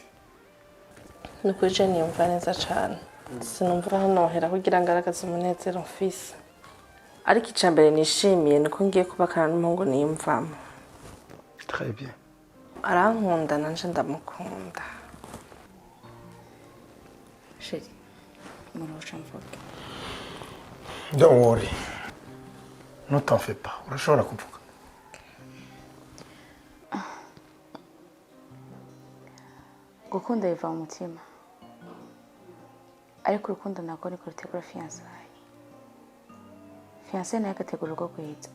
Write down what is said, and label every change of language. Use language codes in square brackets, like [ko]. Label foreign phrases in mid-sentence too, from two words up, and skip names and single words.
[rw] nukuri je niyumva neza cyane sinumva hanohera kugira ngaragaze umunezero mfise ariko icambere nishimiye nuko ngiye kubakana n'umuhungu niyumvamo [fr] très bien [rw] arankunda nanje ndamukunda sheri murusha mvuge [en] don't worry [fr] ne t'en fais pas [rw] urashobora kuvuga gukunda biva mu mutima ariko urukundo ntabwo niko rutegura fiyansaye fiyansaye nayo agategura urwo rwiza